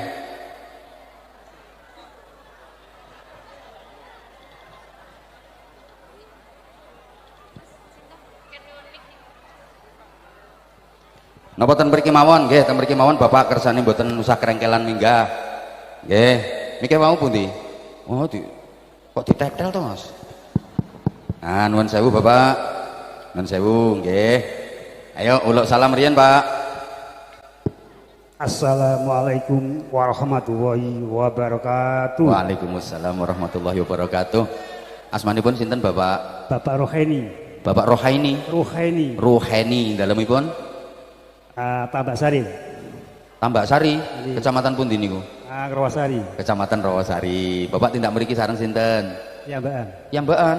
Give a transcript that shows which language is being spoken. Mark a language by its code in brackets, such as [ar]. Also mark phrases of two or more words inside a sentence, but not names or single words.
[jv] Napa ten mriki mawon nggih, ten mriki mawon Bapak kersane mboten usah kerengkelan minggah. Nggih. Niki mau pundi? Oh, kok ditetel to, Mas? Nuwun sewu Bapak. Nuwun sewu nggih. Ayo uluk salam riyen, Pak. [ar] السلام عليكم ورحمة الله وبركاته. وعليكم السلام ورحمة الله وبركاته. [jv] Asmanipun sinten Bapak? Bapak Rohaini. Bapak Rohaini. Rohaini dalemipun? Tambak Sari. Tambak Sari, kecamatan pundi niku? Rawasari. Kecamatan Rawasari. Bapak tindak mriki sareng sinten? Yambakan.